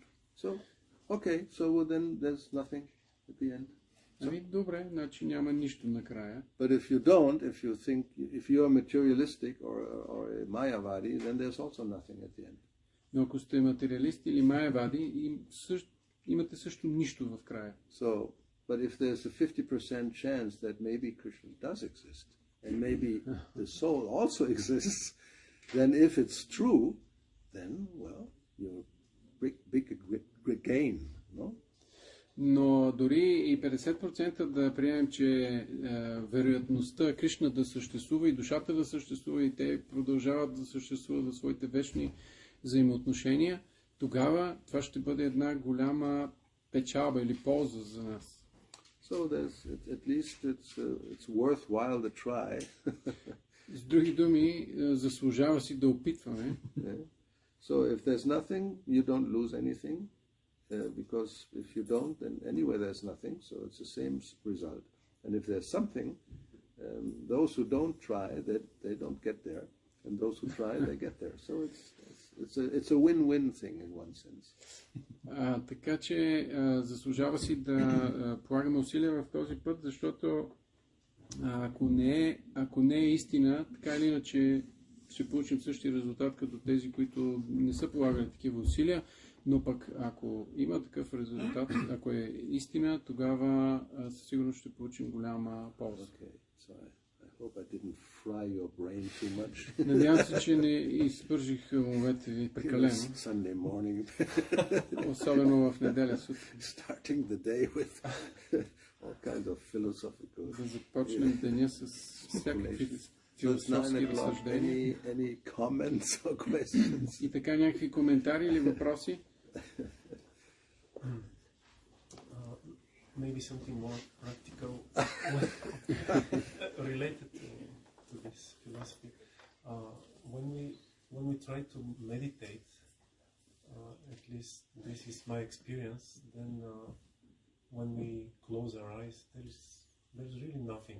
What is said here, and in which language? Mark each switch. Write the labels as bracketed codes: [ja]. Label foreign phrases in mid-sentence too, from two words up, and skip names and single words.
[en] So, okay, so then there's nothing at the end. [bg] Ами добре, значи няма нищо накрая. [en] But if you don't, if you are materialistic or a Mayavadi, then there's also nothing at the end. [bg] Но ако сте материалист или майявади, имате също нищо в края. [en] So, but if there's a 50% chance that maybe Krishna does exist, and maybe the soul also exists, then if it's true, then, well, you're big gain, no? [bg] Но дори и 50% да приемем, че вероятността Кришна да съществува и душата да съществува и те продължават да съществуват в своите вечни взаимоотношения, тогава това ще бъде една голяма печалба или полза за нас. [en] So at least it's worthwhile to try. [bg] С други думи, заслужава си да опитваме. [en] Yeah. So if there's nothing, you don't lose anything, because if you don't, then anyway there's nothing, so it's the same result. And if there's something, those who don't try, they don't get there, and those who try, they get there. So it's a win-win thing in one sense. [bg] Така че заслужава си да полагаме усилия в този път, защото ако не е истина, така или иначе ще получим същия резултат като тези, които не са полагали такива усилия, но пък ако има такъв резултат, ако е истина, тогава със сигурност ще получим голяма полза. [en] Okay, so I hope I didn't fry your brain too much. [bg] Надявам се, че не изпържих умовете ви прекалено. [en] Sunday morning. [bg] Особено в неделя сутрин. [en] Starting the day with all kinds of philosophical. [bg] Да започнем деня с всякакви философски разсъждения. [en] Any comments or questions? [bg] И така някакви коментари или въпроси? [en] Maybe something more practical related to this philosophy. When we try to meditate, at least this is my experience, then when we close our eyes, there's really nothing.